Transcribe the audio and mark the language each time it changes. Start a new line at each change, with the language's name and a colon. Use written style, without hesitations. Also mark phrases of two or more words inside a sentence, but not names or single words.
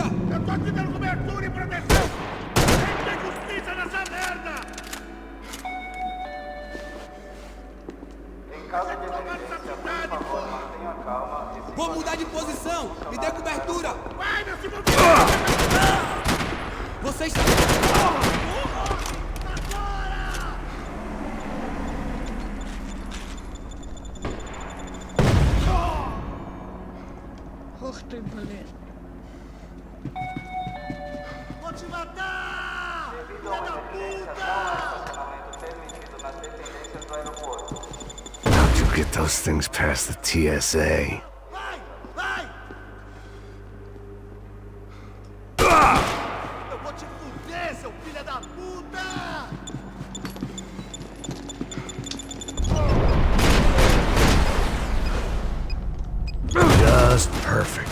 Portuguese: Eu tô te dando cobertura e proteção! Tem que ter justiça nessa merda! Em caso de emergência, por favor, mantenha calma e se... Vou mudar de posição! Me dê cobertura! Vai, meu segundo! Você está...
Russian: Ух ты, блин.
Portuguese: Vou te matar! Devido a uma emergência, não há estacionamento permitido nas dependências do aeroporto.
English: How'd you get those things past the TSA?
Portuguese: Vai! Vai! Eu vou te fuder, seu filho da puta!
English: Just perfect.